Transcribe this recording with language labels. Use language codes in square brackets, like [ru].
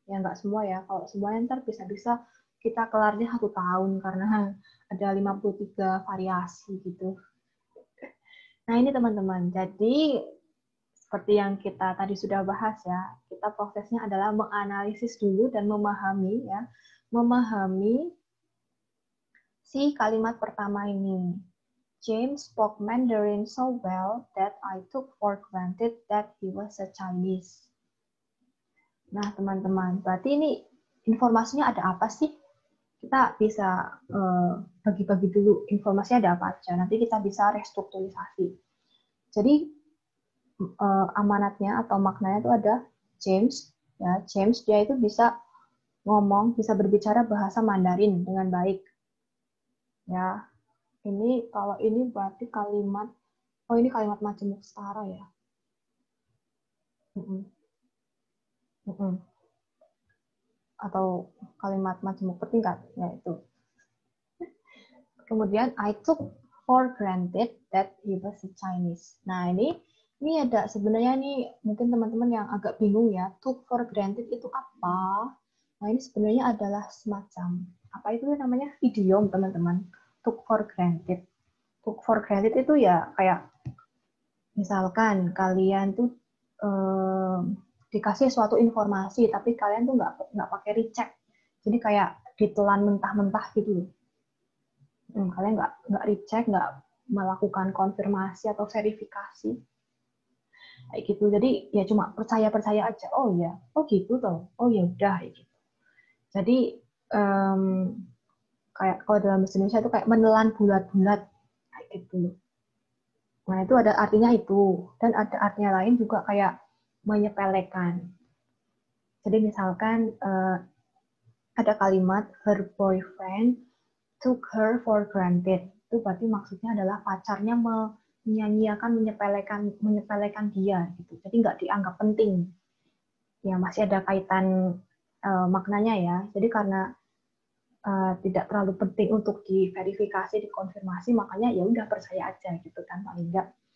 [id] Ya nggak semua ya, kalau semuanya ntar bisa-bisa kita kelarnya 1 tahun karena ada 53 variasi gitu. Nah ini teman-teman, jadi seperti yang kita tadi sudah bahas ya, kita prosesnya adalah menganalisis dulu dan memahami ya, memahami si kalimat pertama ini. [en] James spoke Mandarin so well that I took for granted that he was a Chinese. [id] Nah teman-teman, berarti ini informasinya ada apa sih? Kita bisa bagi-bagi dulu informasinya ada apa aja. Nanti kita bisa restrukturisasi. Jadi amanatnya atau maknanya itu ada James, ya James dia itu bisa ngomong, bisa berbicara bahasa Mandarin dengan baik. Ya, ini kalau ini berarti kalimat, oh ini kalimat majemuk setara ya. Atau kalimat majemuk bertingkat, ya itu. [en] Kemudian I took for granted that he was a Chinese. [id] Nah ini ada sebenarnya nih mungkin teman-teman yang agak bingung ya, took for granted itu apa? Nah ini sebenarnya adalah semacam apa itu namanya idiom teman-teman. Took for granted. Took for granted itu ya kayak misalkan kalian tuh dikasih suatu informasi tapi kalian tuh nggak pakai recheck. Jadi kayak ditelan mentah-mentah gitu. Kalian nggak recheck, nggak melakukan konfirmasi atau verifikasi. Kayak gitu. Jadi ya cuma percaya aja. Oh ya, oh gitu toh. Oh ya udah gitu. Jadi kayak kalau dalam bahasa Indonesia itu kayak menelan bulat-bulat kayak gitu. Nah, itu ada artinya itu dan ada artinya lain juga kayak menyepelekan. Jadi misalkan ada kalimat [en] her boyfriend took her for granted. [id] Itu berarti maksudnya adalah pacarnya menyanyiakan, menyepelekan dia gitu. Jadi nggak dianggap penting. Ya masih ada kaitan maknanya ya. Jadi karena tidak terlalu penting untuk diverifikasi, dikonfirmasi, makanya ya udah percaya aja gitu kan paling enggak.